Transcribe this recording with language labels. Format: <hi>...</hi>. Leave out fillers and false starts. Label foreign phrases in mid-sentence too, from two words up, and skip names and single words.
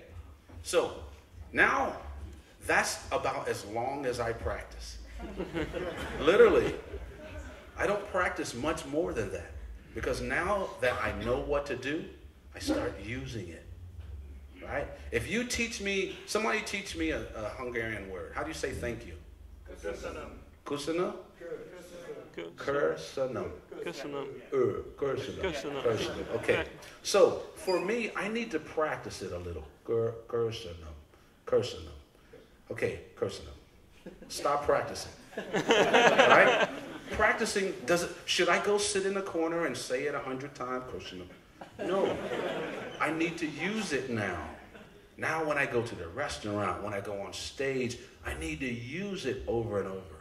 <en>So now that's about as long as I practice. Literally. I don't practice much more than that, because now that I know what to do, I start using it, right? If you teach me, somebody teach me a Hungarian word. How do you say thank you?</en> <hu>Köszönöm. Kusana? Köszönöm. Köszönöm. Köszönöm. Köszönöm.</hu> <en>Okay. So for me, I need to practice it a little.</en> <hu>Köszönöm. Köszönöm. Okay, köszönöm.</hu> <en>Stop practicing. Right? Practicing should I go sit in a corner and say it 100 times? No. I need to use it now. Now when I go to the restaurant, when I go on stage, I need to use it over and over.</en>